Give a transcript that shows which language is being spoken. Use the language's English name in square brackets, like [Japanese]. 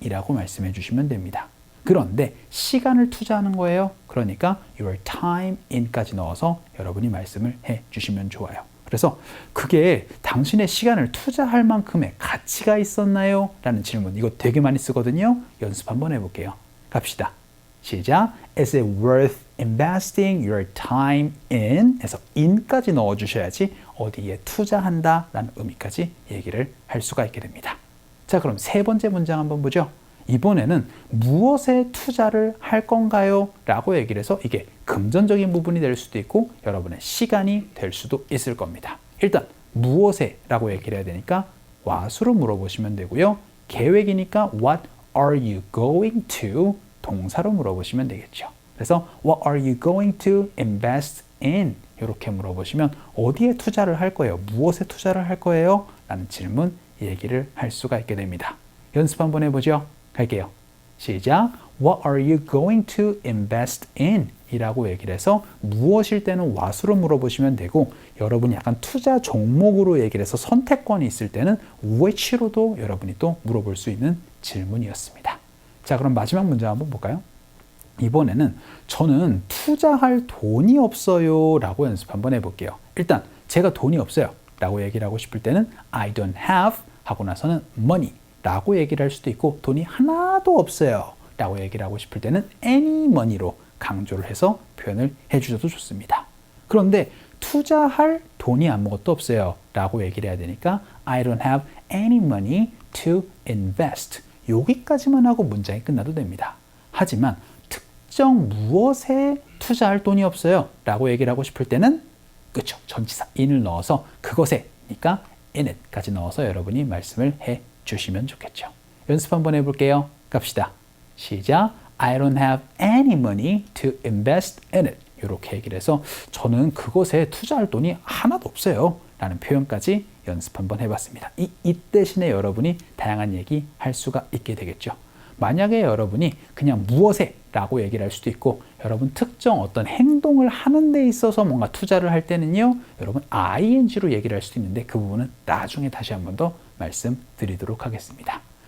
[Korean] 이라고 말씀해 주시면 됩니다. 그런데 시간을 투자하는 거예요. 그러니까 [English] your time in [Korean] 까지 넣어서 여러분이 말씀을 해 주시면 좋아요. 그래서 그게 당신의 시간을 투자할 만큼의 가치가 있었나요? 라는 질문. 이거 되게 많이 쓰거든요. 연습 한번 해볼게요. 갑시다. 시작. [English] Is it worth investing your time in? [Korean] 해서 in까지 넣어주셔야지 어디에 투자한다 라는 의미까지 얘기를 할 수가 있게 됩니다. 자, 그럼 세 번째 문장 한번 보죠. 이번에는 무엇에 투자를 할 건가요? 라고 얘기를 해서 이게 금전적인 부분이 될 수도 있고 여러분의 시간이 될 수도 있을 겁니다. 일단 무엇에 라고 얘기를 해야 되니까 what으로 물어보시면 되고요. 계획이니까 [English] what are you going to? [Korean] 동사로 물어보시면 되겠죠. 그래서 [English] what are you going to invest in? [Korean] 이렇게 물어보시면 어디에 투자를 할 거예요? 무엇에 투자를 할 거예요? 라는 질문 얘기를 할 수가 있게 됩니다. 연습 한번 해보죠. 갈게요. 시작. [English] What are you going to invest in? [Korean] 이라고 얘기를 해서 무엇일 때는 what으로 물어보시면 되고 여러분이 약간 투자 종목으로 얘기를 해서 선택권이 있을 때는 which로도 여러분이 또 물어볼 수 있는 질문이었습니다. 자, 그럼 마지막 문제 한번 볼까요? 이번에는 저는 투자할 돈이 없어요 라고 연습 한번 해볼게요. 일단 제가 돈이 없어요 라고 얘기를 하고 싶을 때는 [English] I don't have [Korean] 하고 나서는 money 라고 얘기를 할 수도 있고 돈이 하나도 없어요 라고 얘기를 하고 싶을 때는 any money로 강조를 해서 표현을 해주셔도 좋습니다. 그런데 투자할 돈이 아무것도 없어요 라고 얘기를 해야 되니까 [English] I don't have any money to invest [Korean] 여기까지만 하고 문장이 끝나도 됩니다. 하지만 특정 무엇에 투자할 돈이 없어요 라고 얘기를 하고 싶을 때는 그쵸, 전치사 in을 넣어서 그것에 니까 [English] in it [Korean] 까지 넣어서 여러분이 말씀을 해 주시면 좋겠죠. 연습 한번 해볼게요. 갑시다. 시작. [English] I don't have any money to invest in it. [Korean] 이렇게 얘기를 해서 저는 그것에 투자할 돈이 하나도 없어요 라는 표현까지 연습 한번 해봤습니다. 이 대신에 여러분이 다양한 얘기 할 수가 있게 되겠죠. 만약에 여러분이 그냥 무엇에 라고 얘기를 할 수도 있고 여러분 특정 어떤 행동을 하는 데 있어서 뭔가 투자를 할 때는요 여러분 ing로 얘기를 할 수도 있는데 그 부분은 나중에 다시 한 번 더 말씀드리도록 하겠습니다.